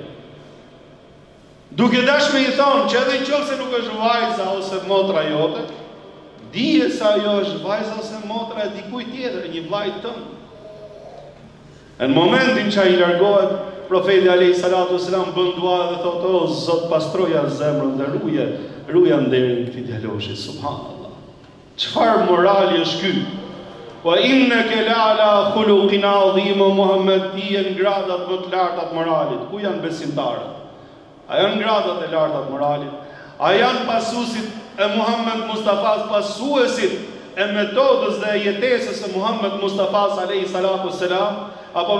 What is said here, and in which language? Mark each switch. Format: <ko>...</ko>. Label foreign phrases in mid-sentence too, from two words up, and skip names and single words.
<sq>Duke dash me I thonë që edhe nëse nuk është vajza ose motra jote, dije se ajo është vajza ose motra e dikujt tjetër, një vllajt tënd." Në momentin që ai largohet, profeti</sq> <ar>عليه الصلاة والسلام</ar> <sq>bën dua dhe thotë: "O Zot, pastroja zemrën dhe ruja nderin këtij djaloshi." Subhanallah. Çfarë morali është ky?</sq> <ar>وإنك لعلى خلق عظيم,</ar> <sq>Muhammed ti je në gradat më të larta të moralit. Ku janë besimtarët? A janë gradat e larta të moralit? A janë pasuesit e Muhammed Mustafas, pasuesit e metodës dhe jetesës e Muhammed Mustafas</sq> <ar>عليه الصلاة والسلام,</ar> <sq>apo</sq>